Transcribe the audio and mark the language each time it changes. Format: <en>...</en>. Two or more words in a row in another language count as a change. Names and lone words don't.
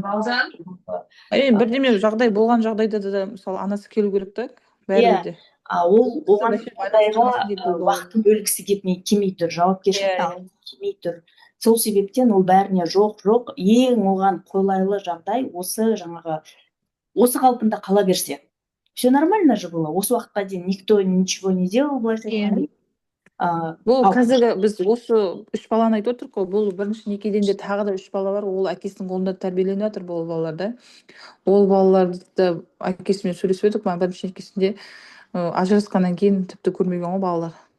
<kk>бірдеме жағдай болған жағдайда да мысалы анасы келу керек та, бәрібір де. Ол оған уақытын бөлгісі келмей тұр, жауапкершілікті алғысы келмей тұр. Сол себептен ол бәріне жоқ, ең оған қолайлы жағдай осы қалпында қала берсе.</kk> <ru>Все нормально же было.</ru> <kk>Осы уақытқа дейін</kk> <ru>никто ничего не делал,</ru> <kk>былайша айтқанда. Бұл қазіргі біз осы 3 баланы айтып отырмық қой, бұл бірінші некеден де тағы да 3 бала бар, ол әкесінің қолында тәрбиеленіп жатыр бұл балаларда. Ол балаларды әкесімен сөйлесіп едік, бірінші некесінде ажырасқаннан кейін тіпті көрмеген ғой балалар.</kk>